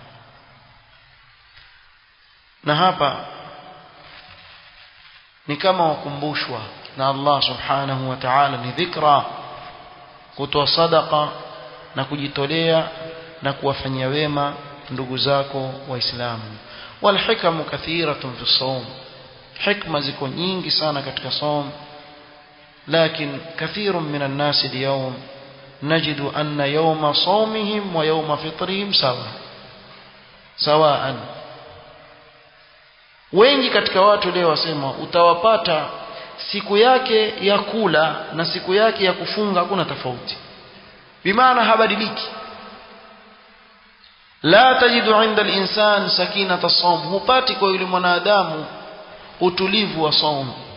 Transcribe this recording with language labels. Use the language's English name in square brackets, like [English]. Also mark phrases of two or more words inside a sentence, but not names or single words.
[Swahili] Na hapa ni kama wakumbushwa na Allah [Arabic] سبحانه وتعالى, [Swahili] ni dhikra, kutoa sadaqa na kujitolea na kuwafanyia wema ndugu zako waislamu. [Arabic] والحكم كثيرة في الصوم، حكمة [Swahili] ziko nyingi sana katika [Arabic] صوم. لكن كثير من الناس اليوم نجد أن يوم صومهم ويوم فطرهم سواء. [Swahili] wengi katika watu leo wasema utawapata siku yake ya kula na siku yake ya kufunga hakuna tofauti, bimaana habadiliki. [Arabic] لا تجد عند الإنسان سكينة الصوم, [Swahili] hupati kwa yule mwanadamu utulivu wa saum.